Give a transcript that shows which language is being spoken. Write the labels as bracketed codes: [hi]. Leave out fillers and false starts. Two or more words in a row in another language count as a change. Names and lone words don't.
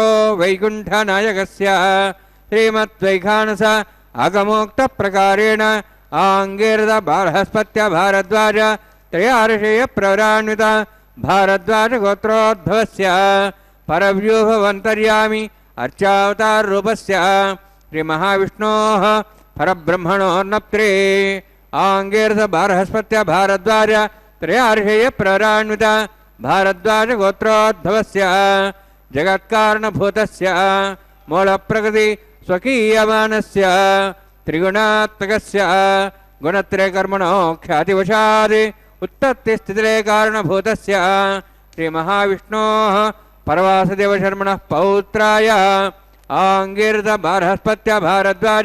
[sa] వైకుంఠ నాయకస్య శ్రీమద్వైఖానస ఆగమోక్త ప్రకారేణ ఆంగీరద బృహస్పత్య భారద్వాజ త్రయార్షేయ ప్రవరాన్విత భారద్వాజ గోత్రోద్భవస్య పరవ్యూహవంతర్యామి అర్చావతార రూపస్య శ్రీ మహావిష్ణోః పరబ్రహ్మణోర్నప్త్రే ఆంగీరద బృహస్పత్య భారద్వాజ త్రయార్షేయ ప్రవరాన్విత భారద్వాజ గోత్రోద్భవస్య जगत्कारणभूतस्य मूलप्रकृति स्वकीयमानस्य त्रिगुणात्मकस्य गुणत्रयकर्मणो ख्यातिवशात् उत्पत्तिस्थितिलय कारणभूतस्य श्रीमहाविष्णोः परवासदेवशर्मणः पौत्राय आङ्गीरस बृहस्पत्या भारद्वाज